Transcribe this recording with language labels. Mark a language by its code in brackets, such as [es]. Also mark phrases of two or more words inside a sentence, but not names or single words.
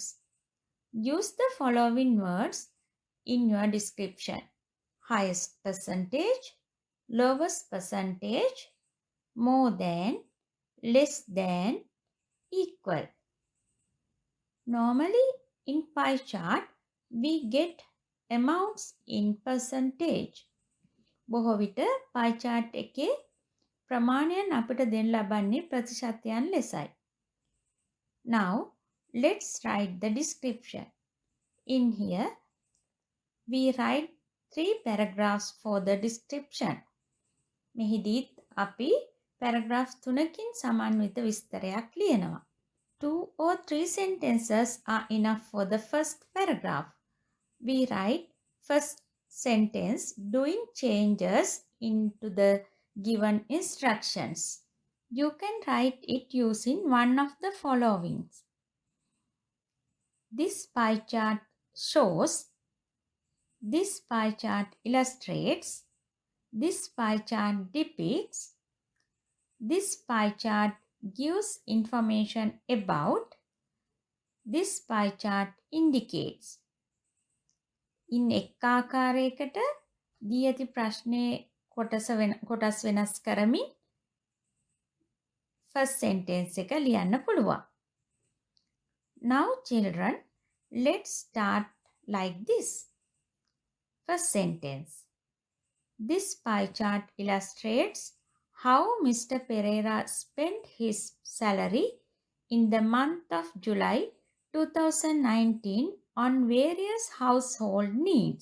[en] Use the following words in your description: highest percentage, lowest percentage, more than, less than, equal. Normally in pie chart we get amounts in percentage. [si] බොහෝ විට [en] pie chart [si] එකේ ප්‍රමාණයන් අපිට දෙන්න ලබන්නේ ප්‍රතිශතයන් ලෙසයි. [en] Now let's write the description. In here we write 3 paragraphs for the description. [si] මෙහිදීත් අපි paragraph 3කින් සමන්විත විස්තරයක් ලියනවා. [en] 2 or 3 sentences are enough for the first paragraph. We write first sentence doing changes into the given instructions. You can write it using one of the following. This pie chart shows, this pie chart illustrates, this pie chart depicts, this pie chart gives information about, this pie chart indicates. [si] In එක් ආකාරයකට දී ඇති ප්‍රශ්නයේ කොටස් වෙනස් කරමින් [en] first sentence [si] එක ලියන්න පුළුවන්. [en] Now children, let's start like this. First sentence. This pie chart illustrates how Mr. Pereira spent his salary in the month of July 2019 on various household needs.